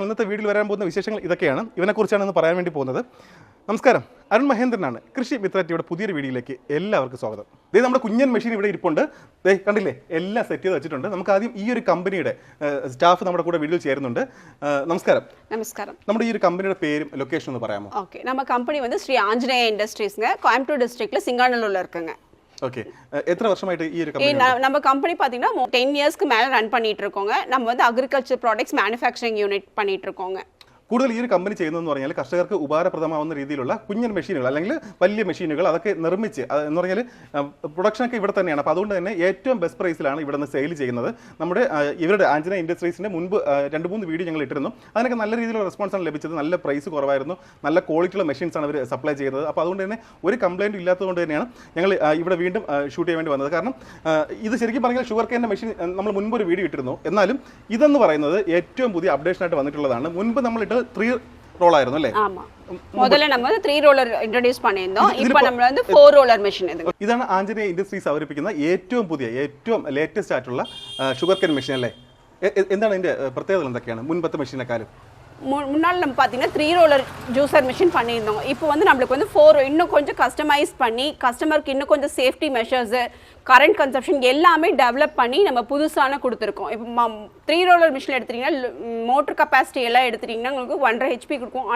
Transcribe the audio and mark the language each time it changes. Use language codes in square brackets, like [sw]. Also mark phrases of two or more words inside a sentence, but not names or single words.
[ml] ഇന്നത്തെ വീഡിയോയിൽ വരാൻ പോകുന്ന വിശേഷങ്ങൾ ഇതൊക്കെയാണ്. ഇവനെക്കുറിച്ചാണ് ഇന്ന് പറയാൻ വേണ്ടി പോകുന്നത്. നമസ്കാരം, അരുൺ മഹേന്ദ്രനാണ്. കൃഷി മിത്ര ടിവിയുടെ പുതിയൊരു വീഡിയോയിലേക്ക് എല്ലാവർക്കും സ്വാഗതം. ഇതേ നമ്മുടെ കുഞ്ഞൻ മെഷീൻ ഇവിടെ ഇരിപ്പുണ്ട്. ദേ കണ്ടില്ലേ, എല്ലാം സെറ്റ് ചെയ്ത് വെച്ചിട്ടുണ്ട്. നമുക്ക് ആദ്യം ഈ ഒരു കമ്പനിയുടെ സ്റ്റാഫ് നമ്മുടെ കൂടെ വീഡിയോയിൽ ചേരുന്നുണ്ട്. നമസ്കാരം. നമസ്കാരം. നമ്മുടെ ഈ ഒരു കമ്പനിയുടെ പേരും ലൊക്കേഷൻ ഒന്ന് പറയാമോ? [ta] ஓகே, நம்ம கம்பெனி வந்து ஸ்ரீ ஆஞ்சநேய இண்டஸ்ட்ரீஸ்ங்க, கோயம்புத்தூர் டிஸ்ட்ரிக்ட்ல சிங்காநல்லூர்ல இருக்குங்க. [ml] ஓகே, எത്ര വർഷമായിട്ട് ഈ ഒരു കമ്പനി? [ta] நம்ம கம்பெனி பாத்தீங்கன்னா 10 இயர்ஸ்க்கு மேல ரன் பண்ணிட்டு இருக்கோங்க. நம்ம வந்து [en] agriculture products manufacturing unit [ta] பண்ணிட்டு இருக்கோங்க. [ml] കൂടുതൽ ഈ ഒരു കമ്പനി ചെയ്യുന്നതെന്ന് പറഞ്ഞാൽ കർഷകർക്ക് ഉപകാരപ്രദമാവുന്ന രീതിയിലുള്ള കുഞ്ഞൻ മെഷീനുകൾ അല്ലെങ്കിൽ വലിയ മെഷീനുകൾ അതൊക്കെ നിർമ്മിച്ച് എന്ന് പറഞ്ഞാൽ പ്രൊഡക്ഷനൊക്കെ ഇവിടെ തന്നെയാണ്. അപ്പോൾ അതുകൊണ്ട് തന്നെ ഏറ്റവും [en] best price [ml] ഇവിടെ നിന്ന് സെയിൽ ചെയ്യുന്നത്. നമ്മുടെ ഇവരുടെ ആഞ്ജനേയ ഇൻഡസ്ട്രീസിൻ്റെ മുൻപ് 2-3 വീഡിയോ ഞങ്ങൾ ഇട്ടിരുന്നു. അതിനൊക്കെ നല്ല രീതിയിലുള്ള റെസ്പോൺസാണ് ലഭിച്ചത്. നല്ല പ്രൈസ് കുറവായിരുന്നു, നല്ല ക്വാളിറ്റിയുള്ള മെഷീൻസാണ് അവർ സപ്ലൈ ചെയ്യുന്നത്. അപ്പോൾ അതുകൊണ്ട് തന്നെ ഒരു കംപ്ലയിൻറ്റും ഇല്ലാത്തതുകൊണ്ട് തന്നെയാണ് ഞങ്ങൾ ഇവിടെ വീണ്ടും ഷൂട്ട് ചെയ്യാൻ വേണ്ടി വന്നത്. കാരണം ഇത് ശരിക്കും പറഞ്ഞാൽ [en] sugar cane's [ml] മെഷീൻ നമ്മൾ മുൻപ് ഒരു വീഡിയോ ഇട്ടിരുന്നു. എന്നാലും ഇതെന്ന് പറയുന്നത് ഏറ്റവും പുതിയ അപ്ഡേഷനായിട്ട് വന്നിട്ടുള്ളതാണ്. മുൻപ് നമ്മളിട്ട് 3 റോൾ ആയിരുന്നു അല്ലേ? [ta] ஆமா, முதல்ல நம்ம 3 ரோலர் இன்ട്രോഡ്യൂസ് பண்ணியிருந்தோം. [ml] ഇപ്പോൾ നമ്മൾ வந்து 4 [en] roller machine. [ml] ഇതാണ് ആഞ്ജനേയ ഇൻഡസ്ട്രീസ് അവതരിപ്പിക്കുന്ന ഏറ്റവും പുതിയ ഏറ്റവും ലേറ്റസ്റ്റ് ആയിട്ടുള്ള [en] sugar cane machine [ml] അല്ലേ? എന്താണ് ഇതിന്റെ പ്രത്യേകതകൾ എന്തൊക്കെയാണ് മുൻപത്തെ മെഷീനെക്കാളും? [ta] முன்னால் நம்ம பார்த்தீங்கன்னா 3 [en] roller juicer machine [ta] பண்ணியிருந்தோம். இப்போ வந்து நம்மளுக்கு வந்து 4 இன்னும் கொஞ்சம் கஸ்டமைஸ் பண்ணி கஸ்டமருக்கு இன்னும் கொஞ்சம் [en] safety measures current consumption [ta] எல்லாமே டெவலப் பண்ணி நம்ம புதுசான கொடுத்துருக்கோம். இப்போ 3 [en] roller machine [ta] எடுத்துட்டிங்கன்னா [en] motor capacity [ta] எல்லாம் எடுத்துட்டிங்கன்னா உங்களுக்கு 1.5 HP கொடுக்கும்.